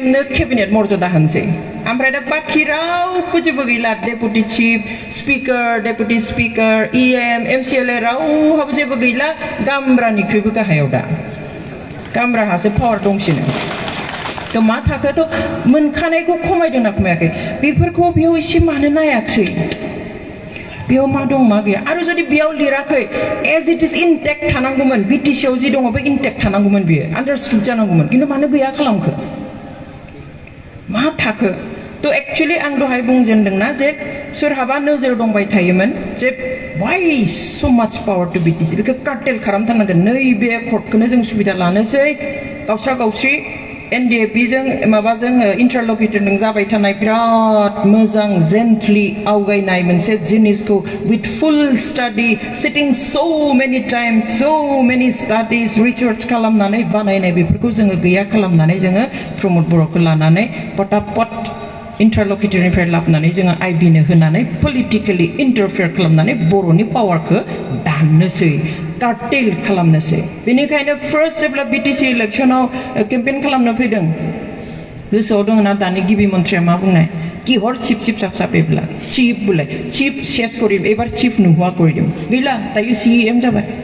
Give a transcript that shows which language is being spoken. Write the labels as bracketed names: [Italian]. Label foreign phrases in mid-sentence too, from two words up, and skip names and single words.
[Bodo] नो केबिनेट मर्यादा होनसै ओमफ्राय दा बाखि रावबो जेबो गैला [English] deputy chief speaker deputy speaker [Bodo] EM MCLA रावहाबो जेबो गैला गामब्रानिख्रुइबो गाहायाव दा गामब्राहासो पावार दंसिनो थ' मा थाखोथ' मोनखानायखौ खमायदोंना खमायाखै बेफोरखौ बेयाव एसे मानो नायाखसै बेयाव मा दं मा गैया आरो जुदि बेयाव लिराखै [English] as it is intact [Bodo] थानांगौमोन BTC आव जि दङ बे इनटेक्ट थानांगौमोन बियो आन्डारस्टुड जानांगौमोन खिन्थु मानो गैया खालामखो मा थाखो थ' एक्चुअलि आं दहाय बुंजेनदोंना जे सोरहाबा नोजोर दंबाय थायोमोन जे [English] why so much power to BTC [Bodo] बेखौ कार्टेल खालामथारनांगोन नैबे कर्टखौनो जों सुबिदा लानोसै गावस्रा गावस्रि NDAP जों माबाजों इन्टारल'केटरजों जाबाय थानाय बिराद मोजां जेन्टलि आवगायनाय मोनसे जिनिसखौ [English] with full study sitting so many times so many studies research [Bodo] खालामनानै बानायनाय बेफोरखौ जोङो गैया खालामनानै जोङो प्रमद बर'खौ लानानै पटापट इन्टारल'केटरनिफ्राय लाबोनानै जोङो IB नो होनानै [English] politically interfere [Bodo] खालामनानै बर'नि पावारखौ दाननोसै कार्टेल खालामनोसै बेनिखायनो फार्स्ट जेब्ला BTC इलेक्शनाव केम्पेइन खालामनो फैदों गोसोआव दङना दानि गिबि मन्थ्रिया मा बुंनाय किहर चिफ चिफ साब साबेब्ला चिफ बुलाय चिफ शेष करिम एबार चिफ नुवा करिम गैला दायो CEM जाबाय